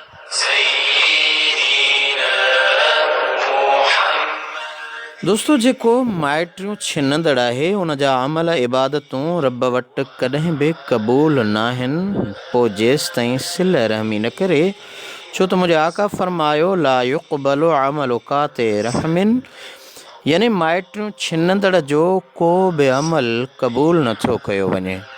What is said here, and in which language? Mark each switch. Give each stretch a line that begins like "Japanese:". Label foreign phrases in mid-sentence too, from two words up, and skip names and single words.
Sindhi: दोस्तों जेको माइटियूं छिनंदड़ आहे, उन जा अमल इबादतूं रब वटि कॾहिं बि क़बूल न आहिनि, पोइ जेसि ताईं सिल रहमी न करे। छो त मुंहिंजे आका फरमायो,
Arabic: لا يُقْبَلُ عَمَلُ قَاطِعِ رَحِمٍ,
Sindhi: यानी माइटियूं छिनंदड़ जो को बि अमल क़बूल नथो कयो वञे।